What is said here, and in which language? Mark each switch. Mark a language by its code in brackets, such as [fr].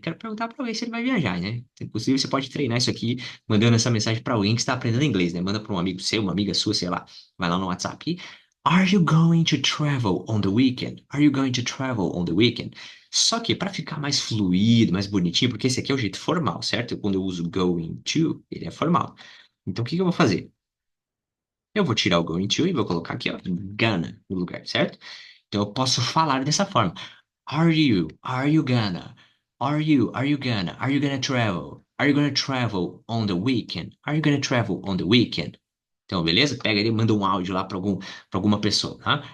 [pt] Quero perguntar para alguém se ele vai viajar, né? Inclusive, você pode treinar isso aqui mandando essa mensagem para alguém que está aprendendo inglês, né? Manda para um amigo seu, uma amiga sua, sei lá. Vai lá no WhatsApp. [en] Are you going to travel on the weekend? Are you going to travel on the weekend? [pt] Só que para ficar mais fluido, mais bonitinho, porque esse aqui é o jeito formal, certo? Quando eu uso going to, ele é formal. Então, o que que eu vou fazer? Eu vou tirar o going to e vou colocar aqui, ó, gonna no lugar, certo? Então, eu posso falar dessa forma. [en] Are you gonna? Are you gonna? Are you gonna travel? Are you gonna travel on the weekend? Are you gonna travel on the weekend? [pt] Então, beleza? Pega ele e manda um áudio lá para alguma pessoa, tá?